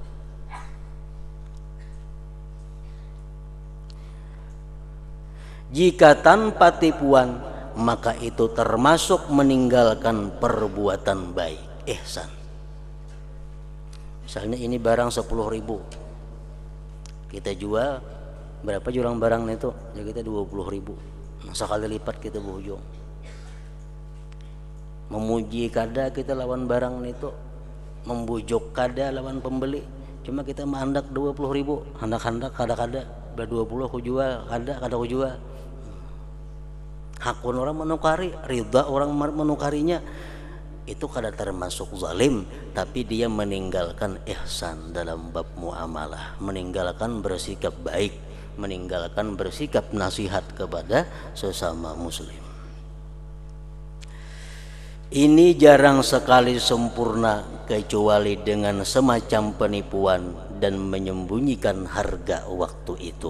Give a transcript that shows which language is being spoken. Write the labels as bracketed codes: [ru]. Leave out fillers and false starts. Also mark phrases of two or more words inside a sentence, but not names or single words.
[id] Jika tanpa tipuan, maka itu termasuk meninggalkan perbuatan baik, ihsan. Misalnya ini barang 10.000, kita jual berapa jualan barang itu? Ya kita 20.000. Nah, sekali lipat kita berhujung. [bjn] Memuji kada kita lawan barang itu, membujuk kada lawan pembeli. Cuma kita menghendak 20.000, hendak kada 20 aku jual, kada aku jual. Hakun orang menukari, ridha orang menukarinya, itu kada termasuk zalim, tapi dia meninggalkan ihsan dalam bab muamalah, meninggalkan bersikap baik, meninggalkan bersikap nasihat kepada sesama muslim. [id] Ini jarang sekali sempurna kecuali dengan semacam penipuan dan menyembunyikan harga waktu itu.